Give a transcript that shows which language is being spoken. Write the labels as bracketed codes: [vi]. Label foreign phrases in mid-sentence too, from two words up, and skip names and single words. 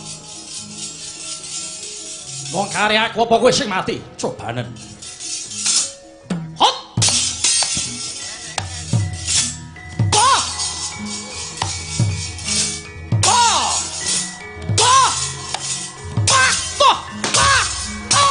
[jv] Wong kare aku apa kowe sing mati? Cobanen. Hot. Bah. Bah. Bah. Bah. Bah. Bah. Oh.